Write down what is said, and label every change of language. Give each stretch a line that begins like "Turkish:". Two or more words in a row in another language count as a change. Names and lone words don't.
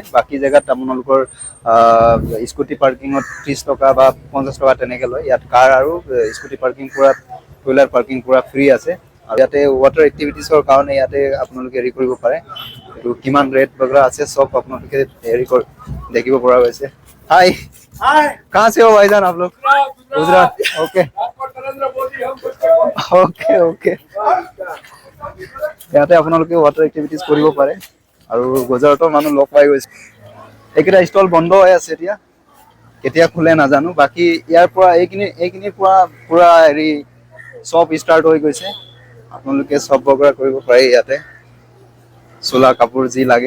Assamese: বাকী জেগাত আপোনালোকৰ
English: scooty parking
Assamese: 30 টকা বা 50 টকা তেনেকৈ লয়। ইয়াত কাৰ আৰু
English: scooty parking
Assamese: পুৰা,
English: two wheeler parking
Assamese: পুৰা ফ্ৰী আছে। আৰু ইয়াতে
English: water activities
Assamese: কাৰণে ইয়াতে আপোনালোকে হেৰি কৰিব পাৰে। এইটো কিমান ৰেট বগেৰা আছে চব আপোনালোকে হেৰি দেখিব পৰা গৈছে।
Hindi: हाय कहाँ से हो भाईजान आप लोग? गुजरात।
English: OK OK OK.
Assamese: ইয়াতে আপোনালোকে
English: water activities
Assamese: কৰিব পাৰে আৰু গুজৰাটৰ মানুহ লগ পাই গৈছে। এইকেইটা ষ্টল বন্ধ হৈ আছে, এতিয়া কেতিয়া খোলে নাজানো। বাকী ইয়াৰ পৰা এইখিনি পুৰা হেৰি চব ষ্টাৰ্ট হৈ গৈছে। আপোনালোকে চব বগৰা কৰিব পাৰে ইয়াতে, চোলা কাপোৰ যি লাগে।